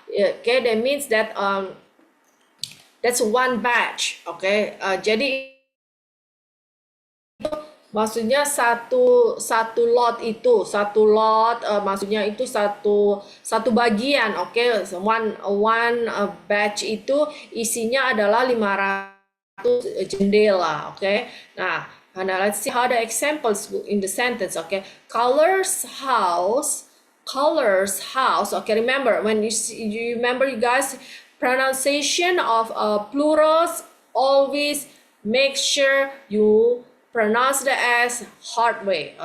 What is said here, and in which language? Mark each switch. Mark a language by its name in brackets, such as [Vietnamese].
[English] Okay, that means that that's one batch. [Indonesian] Okay, jadi maksudnya satu lot itu maksudnya itu satu bagian. Okay, [English] one batch [Indonesian] itu isinya adalah 500 jendela. [English] Okay, nah let's see how the examples in the sentence. Okay, colors house. Okay, remember when you remember, you guys, pronunciation of plurals, always make sure you pronounce the S hard way.